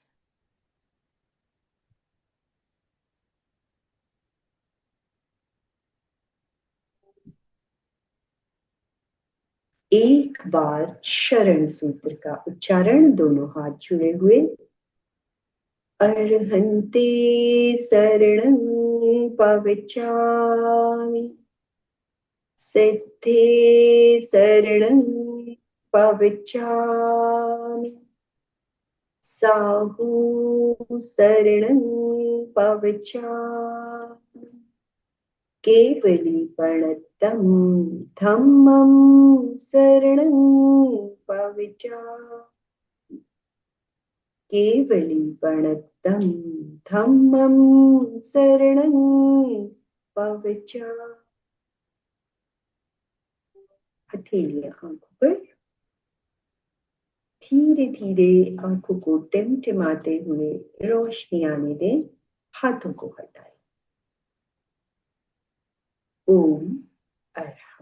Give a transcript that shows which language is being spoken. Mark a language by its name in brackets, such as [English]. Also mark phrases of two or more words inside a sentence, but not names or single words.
[Hindi] एक बार शरण सूत्र का उच्चारण, दोनों हाथ जुड़े हुए। [Prakrit languages] अर्हन्ते शरणं पविचामि सिद्धे शरणं पविचामि साहू शरणं पविचामि केवलीपणतं धम्मं शरणं पविचामि केवलीपणतं धम्मं शरणं पविचामि। [Hindi] हथेलियां आंखों पर धीरे धीरे आंखों को टिमटिमाते हुए रोशनी आने दें, हाथों को हटाएं। ओम अरहम।